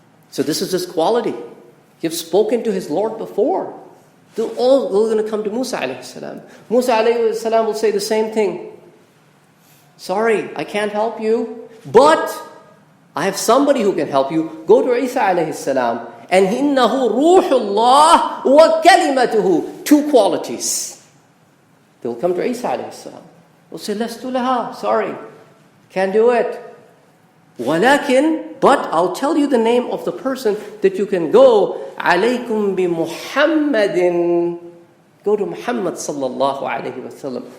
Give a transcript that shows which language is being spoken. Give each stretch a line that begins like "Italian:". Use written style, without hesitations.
English: So this is his quality. You've spoken to his Lord before. They're all going to come to Musa alayhi salam. Musa alayhi salam will say the same thing. Sorry, I can't help you, but I have somebody who can help you. Go to Isa alayhi salam.
Arabic: And إِنَّهُ رُوحُ اللَّهِ وَكَلِمَتُهُ.
English: Two qualities. They will come to Isa alayhi salam. They'll say, Lastu laha. Sorry, can't do it. وَلَكِنْ, but I'll tell you the name of the person that you can go. عَلَيْكُمْ بِمُحَمَّدٍ. Go to Muhammad sallallahu alayhi wa sallam.